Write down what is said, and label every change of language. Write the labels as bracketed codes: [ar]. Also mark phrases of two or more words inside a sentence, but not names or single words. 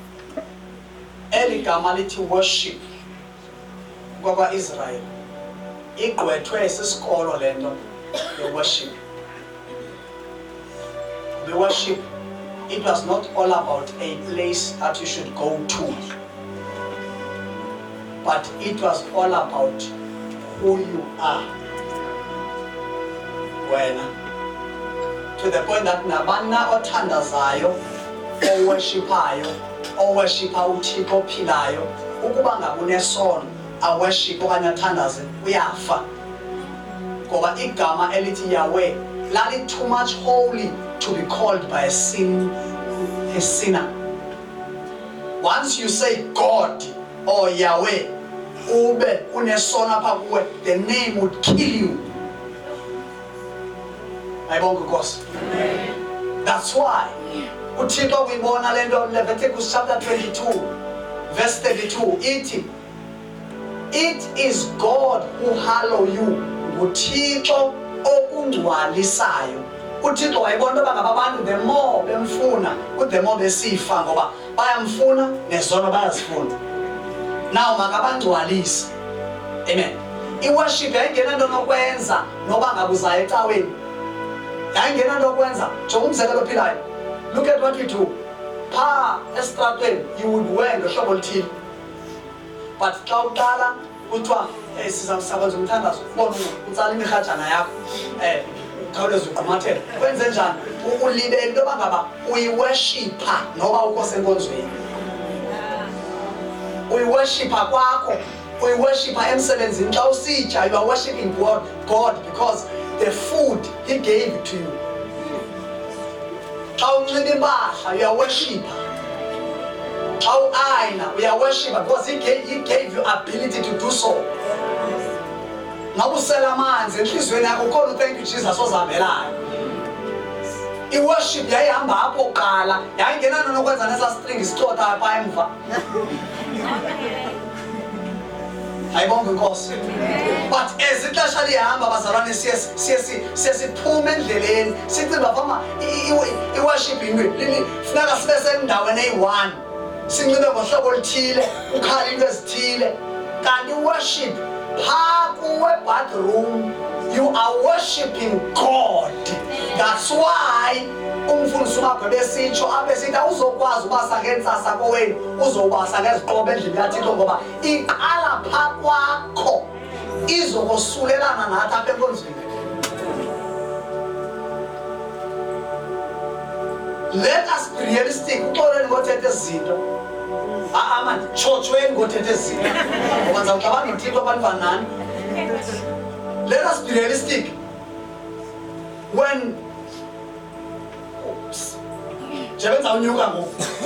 [xh] eli gama lithi worship kwakwa-Israyeli igqwethwe sisikolo lento worship. [en] The worship, it was not all about a place that you should go to, but it was all about who you are. When to the point that [xh] nabana othandazayo, oworshipayo, oworshipa uThixo ophilayo, ukuba ngakunesono aworship okanye athandaze uyafa. Ngoba igama elithi Yahweh lali [en] too much holy to be called by a sinner. Once you say God or Yahweh, [xh] ube unesono apha kuwe, [en] the name would kill you. That's why [xh] uThixo uyibona lento Leviticus chapter 22 verse 32 ithi, [en] it is God who hallow you. [xh] uThixo okungcwalisayo. uThixo wayibona uba ngabantu [en] the more [xh] bemfuna [en] the more [xh] besifa, ngoba bayamfuna nezono bayazifuna. Now makabangcwalise. Amen. I-worship yayingena nto nokwenza noba ngabuzayo ecaweni. Yayingena nto nokwenza. Jonga umzekelo ophilayo. [en] Look at what we do. [xh] Phaa esitratweni [en] you would wear [xh] ngohlobo oluthile. But xa uqala kuthiwa sizamsabaza umthandazo, ubona utsala imirhatshana yakho, khawuleza uqhumathele. Wenze njani? Ulibele into yoba ngaba uyiworshipha noba ukho senkonzweni. Uyiworshipha kwakho, uyiworshipha emsebenzini. Xa usitya, [en] you are worshiping God because the food He gave it to you. [xh] Xa unxiba impahla, [en] you are worshipper. [xh] Xa uayina, [en] we are worshipper because He gave you ability to do so. [xh] Noba usela amanzi enhliziyweni yakho ukhona [en] thank you [xh] Jesus ozihambelayo. I-worship yayihamba apho kuqala, yayingena nokwenza nesa string sicothayo phaa emva. Ayibonge Nkosi. [en] But as [xh] ixesha lihamba bazalwane siye siphume endleleni sicinga fama i-worship into funeka sibe sendaweni eyi-one, sinxibe ngohlobo oluthile, ukhale into ezithile. Kanti i-worship phaa kuwe bathroom, [en] you are worshiping God. That's why [xh] umfundisi uMagwebe esitsho apha esithi awuzokwazi ubasa ngentsasa kowenu, uzobasa ngeziqobo endlini kaThixo, ngoba iqala phaa kwakho izokosulelana nathi apha enkonzweni. [en] Let us be realistic. [xh] Uxolweni ngothetha izinto. Man, chotshweni ngothetha izinto. Ngoba ndizawuxabana noThixo abantu banani. [en] Let us be realistic. When Jebenza [xh] unyuka ngoku.